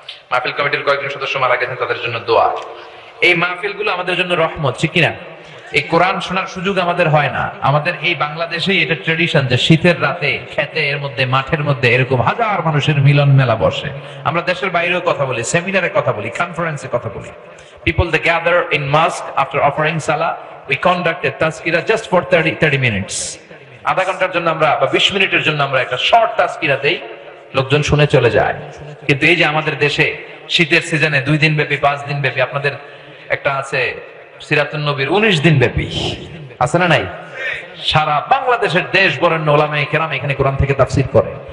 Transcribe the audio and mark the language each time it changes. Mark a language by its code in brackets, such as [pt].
[bn] মাহফিল কমিটির কয়েকজন সদস্য মারা গেছেন, তাদের জন্য দোয়া। এই মাহফিলগুলো আমাদের জন্য রহমত, ঠিক কিনা? এই কোরআন শোনার সুযোগ আমাদের হয় না। আমাদের এই বাংলাদেশেই এটা ট্রেডিশন যে শীতের রাতে খেতে এর মধ্যে মাঠের মধ্যে এরকম হাজার মানুষের মিলন মেলা বসে। আমরা দেশের বাইরেও কথা বলি, সেমিনারে কথা বলি, কনফারেন্সে কথা বলি। [en] People they gather in mosque after offering salah. We conduct a tazkira just for 30 minutes. [bn] আধা ঘন্টার জন্য আমরা বা 20 মিনিটের জন্য আমরা একটা শর্ট তাজকিরা দেই, লোকজন শুনে চলে যায়। কিন্তু এই যে আমাদের দেশে শীতের সিজনে 2 দিন ব্যাপী 5 দিন ব্যাপী, আপনাদের একটা আছে সিরাতুন নবীর 19 দিন ব্যাপী, আছে না নাই? সারা বাংলাদেশের দেশ বরেণ্য উলামায়ে কেরাম এখানে কোরআন থেকে তাফসীর করে।